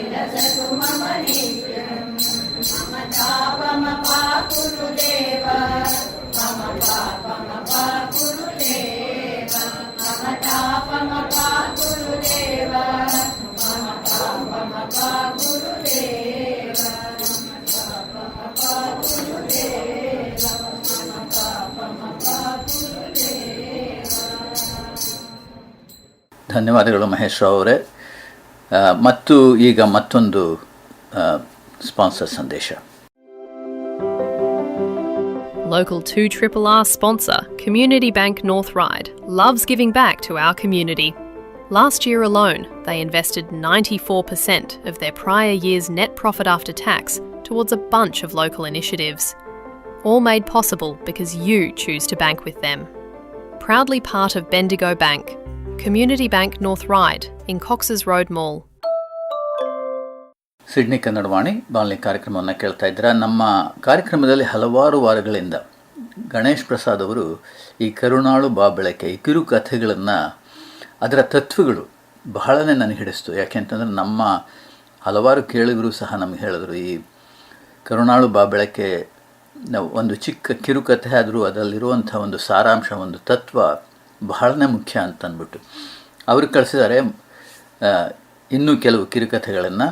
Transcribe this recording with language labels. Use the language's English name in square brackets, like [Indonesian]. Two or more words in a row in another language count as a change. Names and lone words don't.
[Sanskrit] ಲಸತು ಮಮ ನಿತ್ಯಂ ಮಮ ತಾಪಮ ಪಾಕುರು ದೇವ ಮಮ ಪಾಪಮ ಪಾಕುರು ದೇವ ಮಮ ತಾಪಮ ಪಾಕುರು ದೇವ ಮಮ ಪಾಪಮ ಪಾಕುರು ದೇವ ಮಮ ಪಾಪಮ ಪಾಕುರು ದೇವ ಮಮ ಪಾಪಮ ಪಾಕುರು ದೇವ. [Kannada] ಧನ್ಯವಾದಗಳು ಮಹೇಶ್ ರಾವ್ ಅವರೇ. ಮತ್ತು ಈಗ ಮತ್ತೊಂದು ಸ್ಪಾನ್ಸರ್ ಸಂದೇಶ. [English] Local 2RRR sponsor, Community Bank North Ryde, loves giving back to our community. Last year alone, they invested 94% of their prior year's net profit after tax towards a bunch of local initiatives. All made possible because you choose to bank with them. Proudly part of Bendigo Bank, Community Bank North Ryde in Cox's Road Mall. [Kannada] ಸಿಡ್ನಿ ಕನ್ನಡವಾಣಿ ಬಾನುಲಿ ಕಾರ್ಯಕ್ರಮವನ್ನು ಕೇಳ್ತಾ ಇದ್ದೀರಾ. ನಮ್ಮ ಕಾರ್ಯಕ್ರಮದಲ್ಲಿ ಹಲವಾರು ವಾರಗಳಿಂದ ಗಣೇಶ್ ಪ್ರಸಾದ್ ಅವರು ಈ ಕರುಣಾಳು ಬಾಬೆಳಕೆ ಈ ಕಿರುಕಥೆಗಳನ್ನು ಅದರ ತತ್ವಗಳು ಬಹಳನೇ ನನಗೆ ಹಿಡಿಸ್ತು. ಯಾಕೆಂತಂದರೆ ನಮ್ಮ ಹಲವಾರು ಕೇಳಿಗರು ಸಹ ನಮಗೆ ಹೇಳಿದ್ರು ಈ ಕರುಣಾಳು ಬಾಬೆಳಕೆ ಒಂದು ಚಿಕ್ಕ ಕಿರುಕಥೆ ಆದರೂ ಅದರಲ್ಲಿರುವಂಥ ಒಂದು ಸಾರಾಂಶ, ಒಂದು ತತ್ವ ಬಹಳನೇ ಮುಖ್ಯ ಅಂತಂದ್ಬಿಟ್ಟು ಅವರು ಕಳಿಸಿದ್ದಾರೆ ಇನ್ನೂ ಕೆಲವು ಕಿರುಕಥೆಗಳನ್ನು.